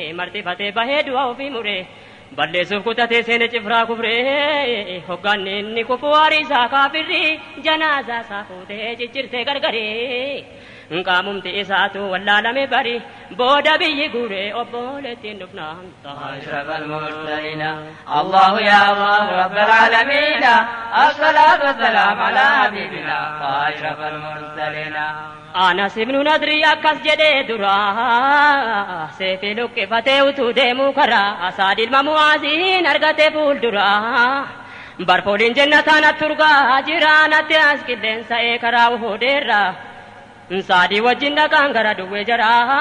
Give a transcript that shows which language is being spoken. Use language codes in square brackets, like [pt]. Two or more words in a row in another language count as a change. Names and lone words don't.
[om] Martifatee bahee du'a ofii mure. Balleessuuf kutatee seene cifraa kufre. Hogganni inni kufu waarii isaa kaafirri. Janaasaa isaa fuutee ciccirtee gargare. Qaamumti isaatu wallaalame bari. Booda biyyi guure obboleettiin dhufnaan ta'a. [ar] أشرف المرسلين. الله يا الله رب العالمين. الصلاة والسلام على حبيبنا أشرف المرسلين. [om] Anas ibnu Nadri akkas jedhee dura. Seefi lukkifatee utuu deemuu karaa. Asaad ilma Mu'aaziin argate fuuldura. Barfooliin jannataan natti urgaa jira. Natti as qilleensa ee karaa Uhudeerra. Saadii wajjin dhaqaan gara duwwee jara.